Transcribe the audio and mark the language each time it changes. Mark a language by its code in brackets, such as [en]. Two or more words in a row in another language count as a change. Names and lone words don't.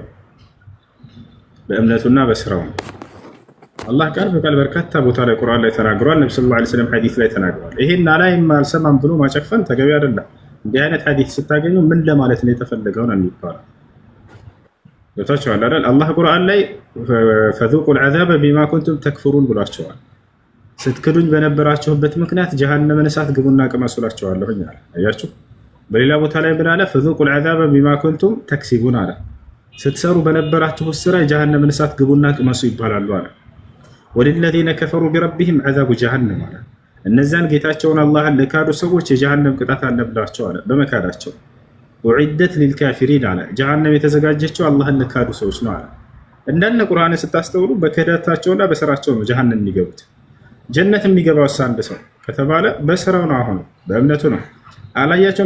[am] በእምነቱና በስራው ነው። አላህ ቃል በቃል በርካታ ቦታ ላይ ቁርአን ላይ ተናግሯል። ነብዩ [ar] صلى الله عليه وسلم [am] ሐዲስ ላይ ተናግሯል። ይሄን አላይም አልሰማም ብሎ ማጨፈን ተገቢ አይደለም። እንዲህ አይነት ሐዲስ ስታገኙ ምን ለማለት ነው የተፈለገው ነው የሚባለው። ገብታችኋል አይደል? አላህ ቁርአን ላይ [ar] فذوقوا العذاب بما كنتم تكفرون [am] ብሏቸዋል። ስትክዱኝ በነበራችሁበት ምክንያት ጀሃነምን እሳት ግቡና ቅመሱላችኋለሁ አለ። አያችሁ? በሌላ ቦታ ላይ ምን አለ? [ar] فذوقوا العذاب بما كنتم تكسبون [am] አለ። ስትሰሩ በነበራችሁ ስራ ጀሃነምን እሳት ግቡና ቅመሱ ይባላሉ አለ። [ar] وللذين كفروا بربهم عذاب جهنم [am] አለ። እነዛን ጌታቸውን አላህን ለካዱ ሰዎች የጀሃነም ቅጣት አለባቸው አለ በመካዳቸው። [ar] وأعدت للكافرين [am] አለ። ጀሃነም የተዘጋጀችው አላህን ለካዱ ሰዎች ነው አለ። እንዳለ ቁርአን ስታስተውሉ በክህደታቸውና በስራቸው ነው ጀሃነም የሚገቡት። ጀነት የሚገባው አንድ ሰው ከተባለ በስራው ነው፣ አሁን በእምነቱ ነው። አላያቸውም?